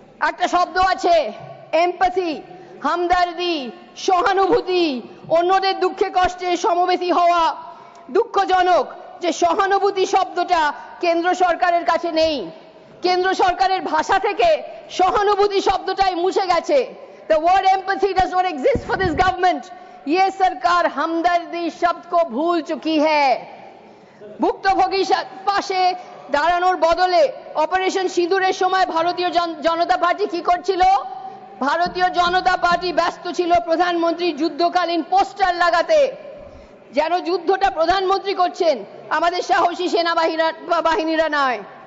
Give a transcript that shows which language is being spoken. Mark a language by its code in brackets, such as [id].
[bn] একটা শব্দ আছে এমপ্যাথি, হামদর্দি, সহানুভূতি, অন্যদের দুঃখে কষ্টে সমবেতী হওয়া। দুঃখজনক যে সহানুভূতি শব্দটা কেন্দ্র সরকারের কাছে নেই। কেন্দ্র সরকারের ভাষা থেকে সহানুভূতি শব্দটাই মুছে গেছে। [en] The word empathy does not exist for this government. [hi] ये सरकार हमदर्दी शब्द को भूल चुकी है। [bn] ভুক্তভোগী পাশে দাঁড়ানোর বদলে অপারেশন সিঁদুরের সময় ভারতীয় জনতা পার্টি কি করছিল? ভারতীয় জনতা পার্টি ব্যস্ত ছিল প্রধানমন্ত্রী যুদ্ধকালীন পোস্টার লাগাতে, যেন যুদ্ধটা প্রধানমন্ত্রী করছেন, আমাদের সাহসী সেনাবাহিনীরা নয়।